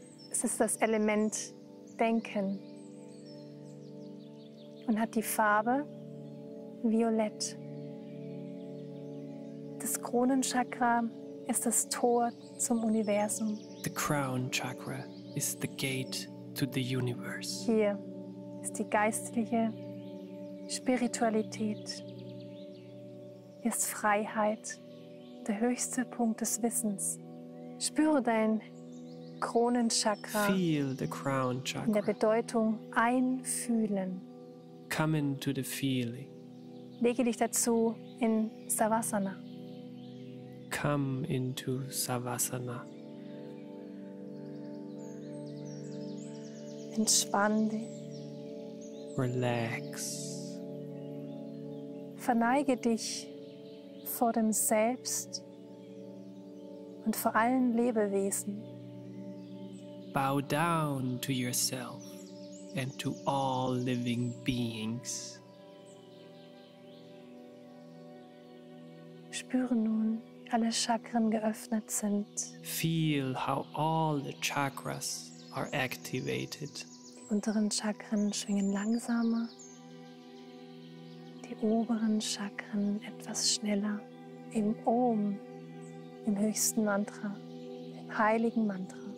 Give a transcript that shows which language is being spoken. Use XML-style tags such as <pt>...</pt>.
<de>Es ist das Element Denken und hat die Farbe Violett. Das Kronenchakra ist das Tor zum Universum.</de> <en>The crown chakra is the gate to the universe.</en> <de>Hier ist die geistliche Spiritualität. Hier ist Freiheit, der höchste Punkt des Wissens. Spüre dein Kronenchakra</de> <en>Feel the crown</en> <de>in der</de> <en>chakra.</en> <de>Bedeutung einfühlen.</de> <en>Come into the feeling.</en> <de>Lege dich dazu in Savasana.</de> <en>Come into Savasana.</en> <de>Entspann dich.</de> <en>Relax.</en> <de>Verneige dich vor dem Selbst und vor allen Lebewesen.</de> <en>Bow down to yourself and to all living beings.</en> <de>Spüre nun, wie alle Chakren geöffnet sind.</de> <en>Feel how all the chakras are activated.</en> <de>Die unteren Chakren schwingen langsamer, die oberen Chakren etwas schneller. Im Om, im höchsten Mantra, im heiligen Mantra.</de>